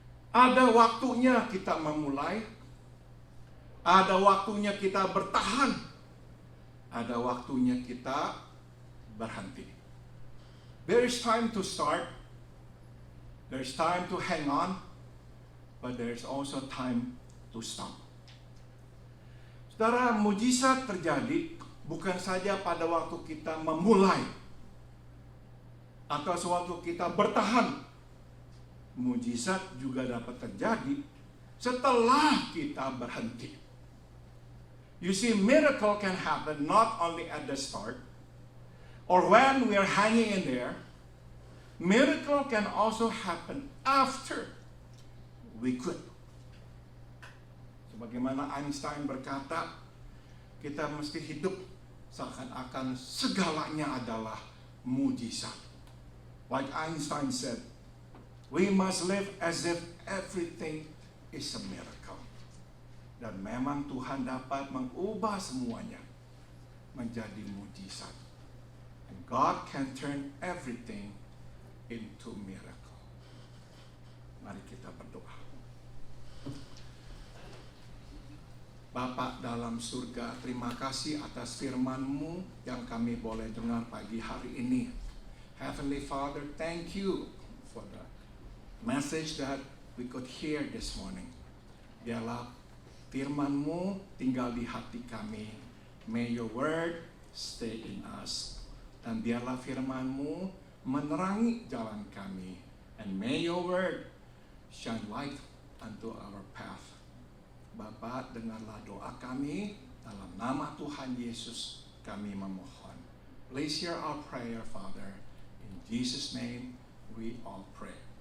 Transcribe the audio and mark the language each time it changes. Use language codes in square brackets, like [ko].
[id] Ada waktunya kita memulai, ada waktunya kita bertahan, ada waktunya kita berhenti. [en] There is time to start, there is time to hang on, but there is also time to stop. [id] Saudara, mujizat terjadi bukan saja pada waktu kita memulai atau sewaktu kita bertahan. Mujizat juga dapat terjadi setelah kita berhenti. [en] You see, miracle can happen not only at the start or when we are hanging in there. Miracle can also happen after we quit. [id] Sebagaimana Einstein berkata, kita mesti hidup seakan-akan segalanya adalah mujizat. [en] Like Einstein said, we must live as if everything is a miracle. [id] Dan memang Tuhan dapat mengubah semuanya menjadi mujizat. [en] And God can turn everything into miracle. [id] Mari kita berdoa. Bapa dalam surga, terima kasih atas firman-Mu yang kami boleh dengar pagi hari ini. [en] Heavenly Father, thank you for the message that we could hear this morning. [id] Biarlah firman-Mu tinggal di hati kami. [en] May your word stay in us. [id] Dan biarlah firman-Mu menerangi jalan kami. [en] And may your word shine light unto our path. [id] Bapa, dengarlah doa kami, dalam nama Tuhan Yesus kami memohon. [en] Please hear our prayer, Father. In Jesus' name we all pray.